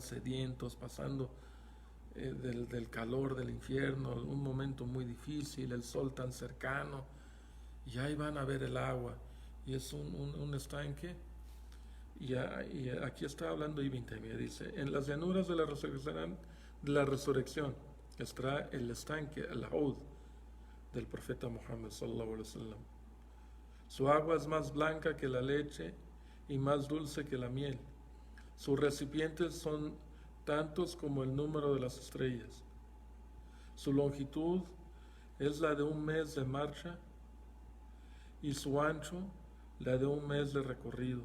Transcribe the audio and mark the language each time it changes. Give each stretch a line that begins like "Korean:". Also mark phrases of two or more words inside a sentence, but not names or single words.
Spanish: sedientos, pasando del calor del infierno, un momento muy difícil, el sol tan cercano, y ahí van a ver el agua, y es un estanque, y aquí está hablando Ibn Taymiyyah, dice, en las llanuras de la resurrección estará el estanque, el Haud, del profeta Muhammad
Arabic: صلى الله عليه وسلم.
Spanish: Su agua es más blanca que la leche y más dulce que la miel. Sus recipientes son tantos como el número de las estrellas. Su longitud es la de un mes de marcha y su ancho la de un mes de recorrido.